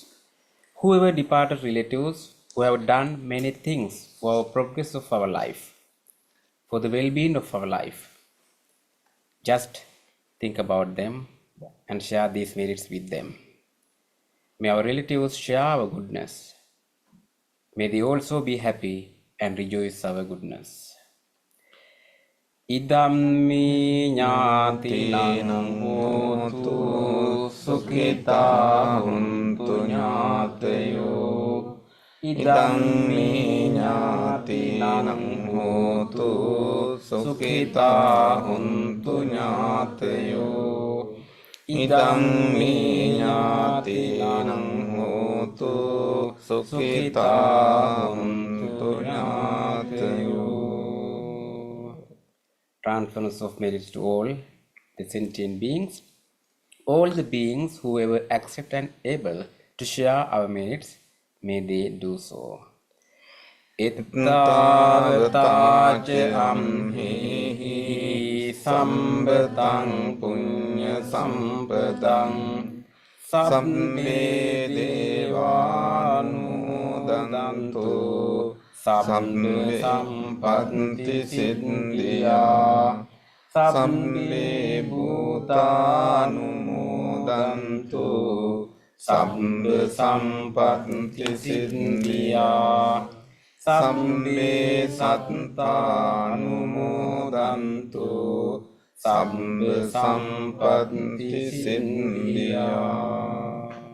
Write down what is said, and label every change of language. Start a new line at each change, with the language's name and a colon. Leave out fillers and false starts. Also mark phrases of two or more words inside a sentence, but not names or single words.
English: Whoever departed relatives who have done many things for the progress of our life, for the well-being of our life. Just think about them and share these merits with them. May our relatives share our goodness. May they also be happy and rejoice our goodness.
Pali: Idammi ñātinang hotu sukhita huntu ñātayo. Idammi ñātinang hotu sukhita huntu ñātayo. Idammi ñātinang hotu sukhita huntu ñātayo.
English: Transference of merits to all the sentient beings. All the beings who ever accept and able to share our merits, may they do so.
Pali: Ittavataca amhehi sambataṃ puñya sampadam sabbe devānumodantu sabbe sampatti siddhiyā sabbe bhūtānumodantu sabbe sampatti siddhiyā sabbe sattānumodantu sabbe sampatti siddhiyā.